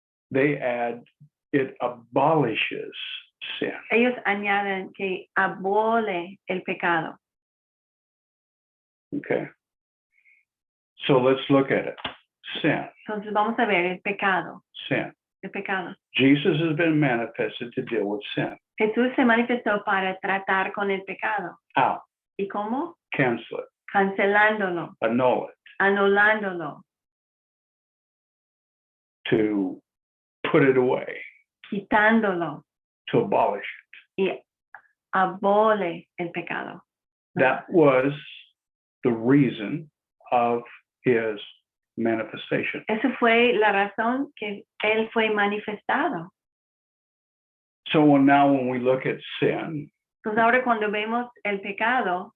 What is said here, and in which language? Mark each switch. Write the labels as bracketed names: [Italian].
[English] they add it abolishes sin. [Spanish] ellos añaden que abole el pecado. [English] Okay. So let's look at it. Sin. [Spanish] Entonces vamos a ver el pecado, [English] Sin. [Spanish] el pecado. [English] Jesus has been manifested to deal with sin. [Spanish] Jesús se manifestó para tratar con el pecado. [English] How? [Spanish] ¿Y cómo? [English] Cancel it. [Spanish] Cancelándolo, [English] Annul it. [Spanish] anulándolo, [English] To put it away. [Spanish] quitándolo [English] To abolish it. [Spanish] y abole el pecado. [English] That was the reason of his manifestation. [Spanish] Esa fue la razón que él fue manifestado. [English] So now when we look at sin, [Spanish] Entonces ahora cuando vemos el pecado,